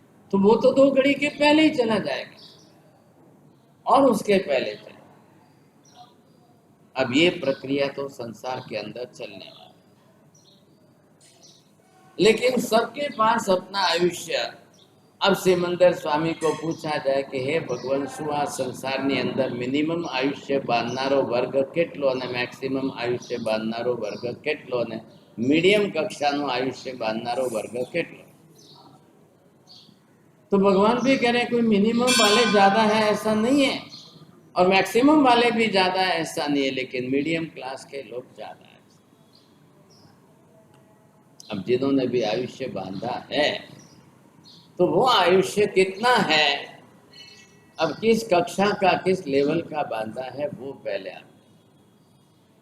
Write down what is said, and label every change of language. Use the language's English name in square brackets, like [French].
[Hindi] तो वो तो 2 घड़ी के पहले ही चला जाएगा और उसके पहले चले। अब ये प्रक्रिया तो संसार के अंदर चलने वाली, लेकिन सबके पास अपना आयुष्य। अब सिमंदर स्वामी को पूछा जाए कि हे भगवान, [Gujarati] શું આ સંસારની અંદર મિનિમમ આયુષ્ય બાંધનારો વર્ગ કેટલો અને મેક્સિમમ આયુષ્ય બાંધનારો વર્ગ કેટલો અને મીડિયમ કક્ષાનો આયુષ્ય બાંધનારો વર્ગ કેટલો? [Hindi] तो भगवान भी कह रहे हैं कोई मिनिमम वाले ज्यादा है ऐसा नहीं है और मैक्सिमम वाले भी ज्यादा है ऐसा नहीं है, लेकिन मीडियम क्लास के लोग ज्यादा है। अब जिन्होंने भी आयुष्य बांधा है तो वो आयुष्य कितना है, अब किस कक्षा का किस लेवल का बांधा है वो पहले आता।